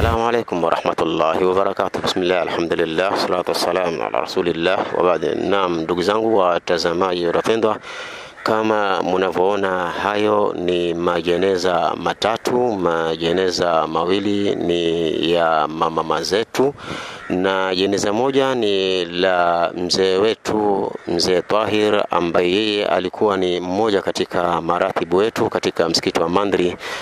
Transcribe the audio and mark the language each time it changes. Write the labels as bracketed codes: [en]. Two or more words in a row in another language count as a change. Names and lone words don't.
[ar] عليكم ورحمة الله وبركاته. بسم الله الحمد لله والصلاة والسلام على رسول الله وبعد. [sw] Naam, ndugu zangu watazamaji wapendwa, kama mnavyoona hayo ni majeneza matatu. Majeneza mawili ni ya mama zetu na jeneza moja ni la mzee wetu, mzee Tahir, ambaye yeye alikuwa ni mmoja katika maratibu wetu katika msikiti wa Mandri,